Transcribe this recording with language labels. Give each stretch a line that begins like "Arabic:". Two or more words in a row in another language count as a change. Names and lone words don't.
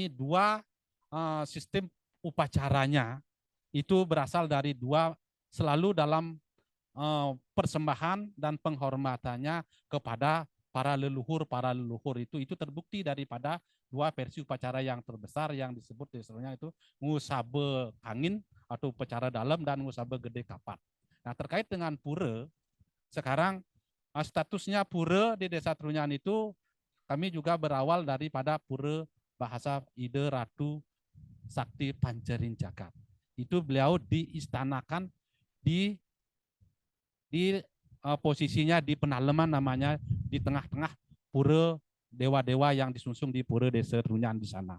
Indonesian: Ini dua sistem upacaranya itu berasal dari dua, selalu dalam persembahan dan penghormatannya kepada para leluhur itu terbukti daripada dua versi upacara yang terbesar yang disebut misalnya itu ngusabe angin atau upacara dalam dan ngusabe gede kapat. Nah, terkait dengan pura, sekarang statusnya pura di Desa Trunyan itu kami juga berawal daripada pura bahasa Ide Ratu Sakti Pancaring Jagat. Itu beliau diistanakan di posisinya di Penaleman, namanya di tengah-tengah pura dewa-dewa yang disusun di pura Desa Trunyan di sana.